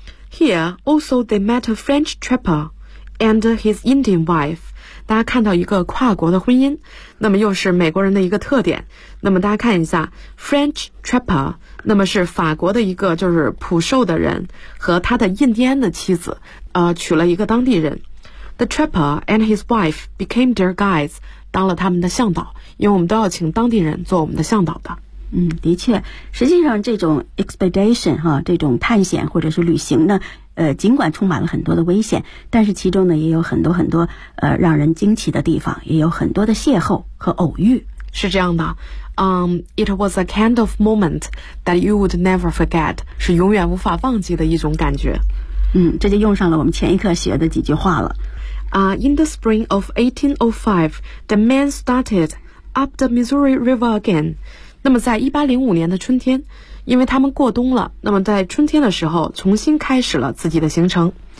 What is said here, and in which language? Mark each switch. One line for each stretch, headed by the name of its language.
English: Here, also they met a French trapper and his Indian wife.
Chinese: 大家看到一个跨国的婚姻，那么又是美国人的一个特点。那么大家看一下 French trapper， 那么是法国的一个就是捕兽的人和他的印第安的妻子，娶了一个当地人。
English: The trapper and his wife became their guides，
Chinese: 当了他们的向导，因为我们都要请当地人做我们的向导的。的确，实际上这种 expedition 哈，这种探险或者是旅行呢，尽管充满了很多的危险，但是其中呢也有很多很多让人惊奇的地方，也有很多的邂逅和偶遇。是这样的，
English: it was a kind of moment that you would never forget，
Chinese: 是永远无法忘记的一种感觉。这就用上了我们前一课学的几句话了。
English: In the spring of 1805, the men started up the Missouri River again。
Chinese: 那么在1805年的春天，因为他们过冬了，那么在春天的时候重新开始了自己的行程。